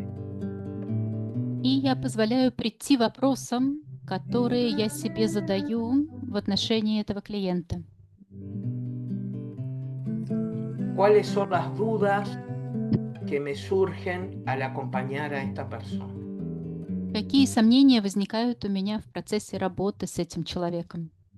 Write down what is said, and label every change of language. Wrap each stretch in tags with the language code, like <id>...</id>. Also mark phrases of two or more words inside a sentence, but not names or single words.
<ru>И я позволяю прийти вопросам, которые я себе задаю в отношении этого клиента.</ru> <es>¿Cuáles son las dudas que me surgen al acompañar a esta persona?</es> <ru>Какие сомнения возникают у меня в процессе работы с этим человеком?</ru>